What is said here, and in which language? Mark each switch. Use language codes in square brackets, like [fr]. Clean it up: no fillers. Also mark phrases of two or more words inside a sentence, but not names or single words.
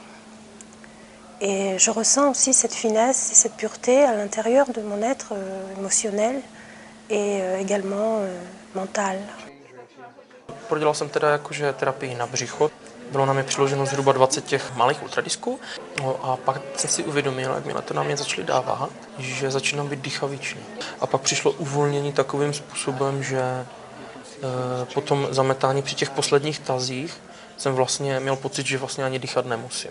[fr] Et je ressens aussi cette finesse et cette pureté à l'intérieur de mon être émotionnel et également mental. [cs] Prodělal jsem teda jakože terapii na břicho. Bylo nám je přiloženo zhruba 20 těch malých ultradisků. No a pak jsem si uvědomil, jakmile to na mě začali dávat, že začínám být dýchavičný. A pak přišlo uvolnění takovým způsobem, že potom zametání při těch posledních tazích jsem vlastně měl pocit, že vlastně ani dýchat nemusím.